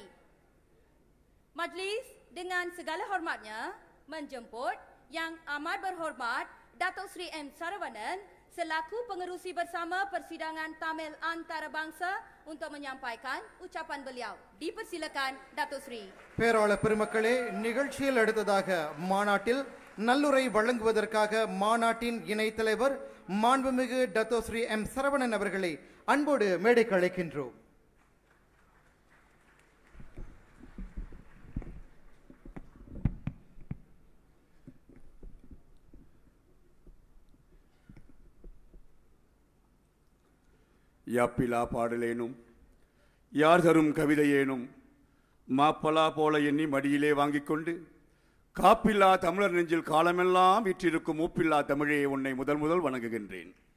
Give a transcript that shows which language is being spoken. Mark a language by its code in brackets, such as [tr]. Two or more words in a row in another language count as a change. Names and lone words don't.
[ms] Majlis dengan segala hormatnya menjemput Yang Amat Berhormat Datuk Seri M. Saravanan selaku pengerusi bersama persidangan Tamil antarabangsa untuk menyampaikan ucapan beliau. Dipersilakan Datuk Seri. [ta] பேராளர் பெருமக்களே, நிகழ்ச்சியில் அடுத்ததாக மாநாட்டில் நல்லுரை வழங்குவதற்காக மாநாட்டின் இணைத் தலைவர் மாண்புமிகு டத்தோ ஸ்ரீ எம் சரவணன் அவர்களை அன்போடு மேடைக்கு அழைக்கின்றோம். யாப்பிலா பாடலேனும் யார் தரும் கவிதையேனும் மாப்பலா போல எண்ணி மடியிலே வாங்கிக் கொண்டு காப்பில்லா தமிழர் நெஞ்சில் காலமெல்லாம் விற்றிருக்கும் மூப்பில்லா தமிழே உன்னை முதல் வணங்குகின்றேன்.